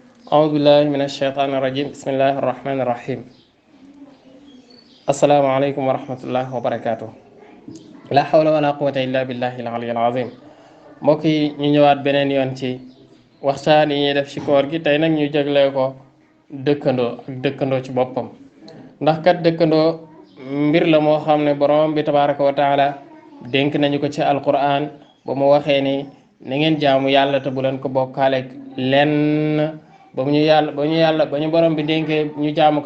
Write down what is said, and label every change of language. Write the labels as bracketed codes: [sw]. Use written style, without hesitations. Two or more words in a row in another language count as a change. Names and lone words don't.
[ar] أعوذ بالله من الشيطان الرجيم بسم الله الرحمن الرحيم السلام عليكم ورحمة الله وبركاته لا حول ولا قوة إلا بالله العلي [wo] العظيم mbokk yi ñu ñëwaat beneen yoon ci waxtaan yi ñuy def ci koor gi tey nag ñu jaglee ko dëkkandoo ak dëkkandoo ci boppam ndax kat dëkkandoo mbir la moo xam ne borom bi [ar] تبارك وتعالى [wo] dénk nañu ko ci alquran ba mu waxee ni na ngeen jaamu yàlla te bu leen ko bokkaaleeg lenn ba ñu borom bi dénkee ñu jaamu